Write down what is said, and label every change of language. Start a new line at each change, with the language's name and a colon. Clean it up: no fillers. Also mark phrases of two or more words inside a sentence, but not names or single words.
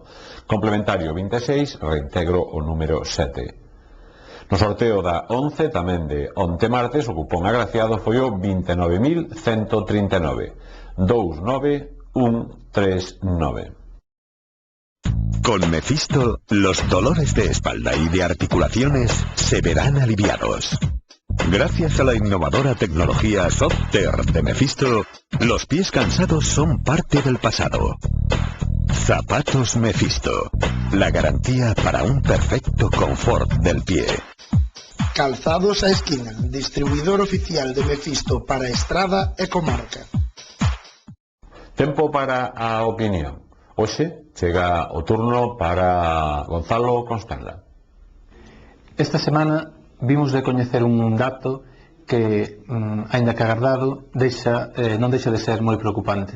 Galician: Complementario 26, reintegro o número 7. No sorteo da 11, tamén de onte martes, o cupón agraciado foi o 29.139. 29139.
Spanish: Con Mephisto, los dolores de espalda y de articulaciones se verán aliviados. Gracias a la innovadora tecnología Softer de Mephisto, los pies cansados son parte del pasado. Zapatos Mephisto, la garantía para un perfecto confort del pie.
Galician: Calzados a Esquina, distribuidor oficial de Mephisto para Estrada e Comarca. Tempo para a opinión. Hoxe chega o turno para Gonzalo Constanla. Esta semana vimos de coñecer un dato que, aínda que agardado, non deixa de ser moi preocupante.